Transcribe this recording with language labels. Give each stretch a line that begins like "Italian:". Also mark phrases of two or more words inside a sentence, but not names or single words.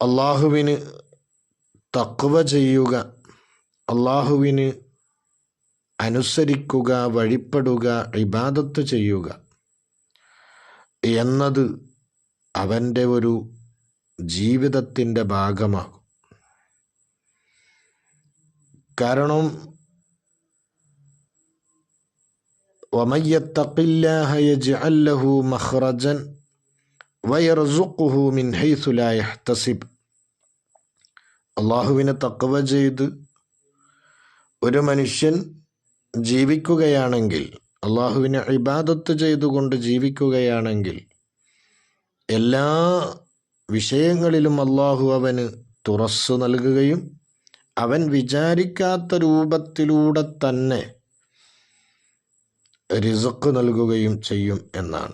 Malayalam: അള്ളാഹുവിന് തഖ്വ ചെയ്യുക, അള്ളാഹുവിന് അനുസരിക്കുക, വഴിപ്പെടുക, ഇബാദത്ത് ചെയ്യുക എന്നത് അവൻ്റെ ഒരു ജീവിതത്തിൻ്റെ ഭാഗമാകും.
Arabic: കാരണം وَمَن يَتَّقِ اللَّهَ يَجْعَل لَّهُ مَخْرَجًا وَيَرْزُقْهُ مِنْ حَيْثُ لَا يَحْتَسِبُ.
Malayalam: അള്ളാഹുവിനെ തഖ്വ ചെയ്ത് ഒരു മനുഷ്യൻ ജീവിക്കുകയാണെങ്കിൽ, അള്ളാഹുവിനെ ഇബാദത്ത് ചെയ്തുകൊണ്ട് ജീവിക്കുകയാണെങ്കിൽ, എല്ലാ വിഷയങ്ങളിലും അള്ളാഹു അവന് തുറസ്സു നൽകുകയും അവൻ വിചാരിക്കാത്ത രൂപത്തിലൂടെ തന്നെ റിസ്ക് നൽകുകയും ചെയ്യും എന്നാണ്.